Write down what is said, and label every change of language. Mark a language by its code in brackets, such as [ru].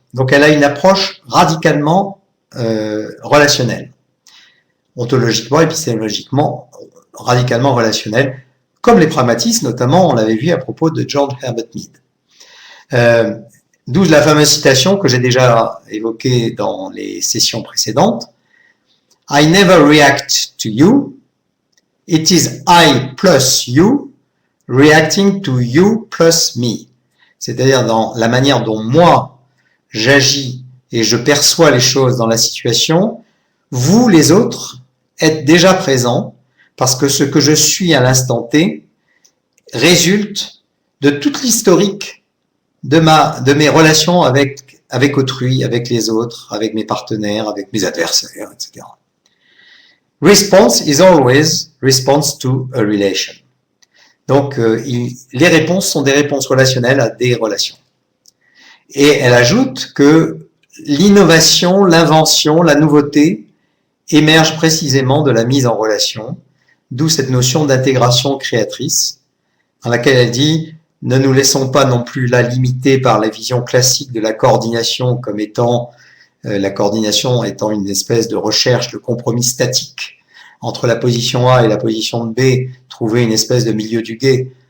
[fr] Donc elle a une approche radicalement relationnelle, ontologiquement, épistémologiquement, radicalement relationnelle, comme les pragmatistes, notamment on l'avait vu à propos de John Herbert Mead. D'où la fameuse citation que j'ai déjà évoquée dans les sessions précédentes. [en] I never react to you. It is I plus you reacting to you plus me. [fr] C'est-à-dire dans la manière dont moi j'agis et je perçois les choses dans la situation, vous les autres êtes déjà présents parce que ce que je suis à l'instant T résulte de toute l'historique de mes relations avec autrui, avec les autres, avec mes partenaires, avec mes adversaires, etc. [en] Response is always response to a relation. [fr] Donc, les réponses sont des réponses relationnelles à des relations. Et elle ajoute que l'innovation, l'invention, la nouveauté émergent précisément de la mise en relation, d'où cette notion d'intégration créatrice, dans laquelle elle dit ne nous laissons pas non plus là limiter par la vision classique de la coordination comme étant la coordination étant une espèce de recherche de compromis statique entre la position A et la position B, trouver une espèce de milieu du guet